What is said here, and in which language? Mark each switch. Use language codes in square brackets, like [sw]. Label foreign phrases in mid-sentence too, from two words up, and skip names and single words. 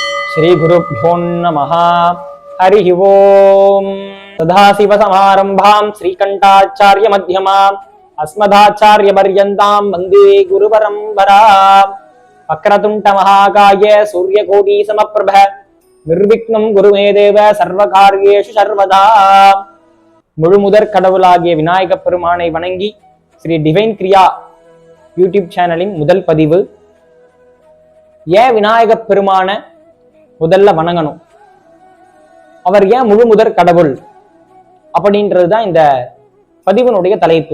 [sa] श्रीगुरुभ्यो नमः। हरिः ओम्। सदाशिवसमारम्भां श्रीकण्ठाचार्यमध्यमाम् अस्मदाचार्यपर्यन्तां वन्दे गुरुपरम्पराम्। वक्रतुण्डमहाकाय सूर्यकोटिसमप्रभ निर्विघ्नं कुरु मे देव सर्वकार्येषु सर्वदा. [ta] முழுமுதற் கடவுளாகிய விநாயக பெருமானை வணங்கி ஸ்ரீ டிவைன் கிரியா யூடியூப் சேனலின் முதல் பதிவு. ஏன் விநாயக பெருமான முதல்ல வணங்கணும், அவர் ஏன் முழு முதற் கடவுள் அப்படின்றதுதான் இந்த பதிவினுடைய தலைப்பு.